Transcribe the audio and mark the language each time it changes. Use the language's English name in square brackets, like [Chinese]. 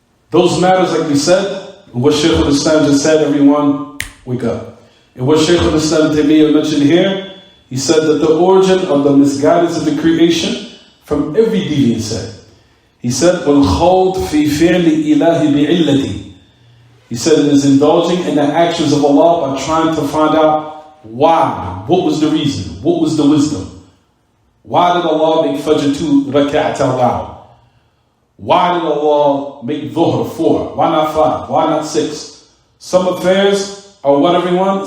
[English] Those matters, like we said, and what Shaykh al-Islam just said, everyone, wake up. And what Shaykh al-Islam Taymiyyah mentioned here, he said that the origin of the misguidance of the creation from every deviant sect. He said, [Arabic] وَالْخَوْض فِي فِعْلِ إِلَهِ بِعِلَّتِهِ. [English] He said it is indulging in the actions of Allah by trying to find out why. What was the reason? What was the wisdom? Why did Allah make Fajr 2 rak'at allowed? Why did Allah make Dhuhr 4? Why not 5? Why not 6? Some affairs are what, everyone?